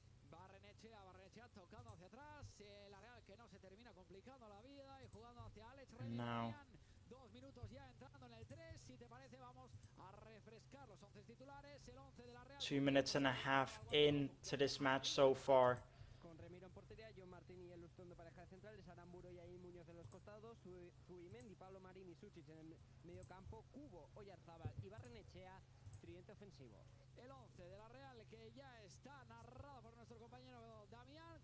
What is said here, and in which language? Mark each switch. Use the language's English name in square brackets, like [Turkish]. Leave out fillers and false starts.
[Spanish] Barrenechea, Barrenechea tocando hacia atrás, la Real que no se termina complicando la vida y jugando hacia Alex Remiro. 2 minutos ya entrando en el 3, si te parece vamos a refrescar los 11 titulares, el 11 de la Real. [English] 2 minutes and a half into this match so far. [Spanish] Con Remiro en portería, John Martín y el Lustón de pareja de centrales, Aramburo y ahí Muñoz en los costados, Zubimendi, Pablo Marín y Suchic en el medio campo, Cubo, Oyarzábal y Barrenechea, tridente ofensivo. El 11 de la Real que ya está narrado por nuestro compañero Damián.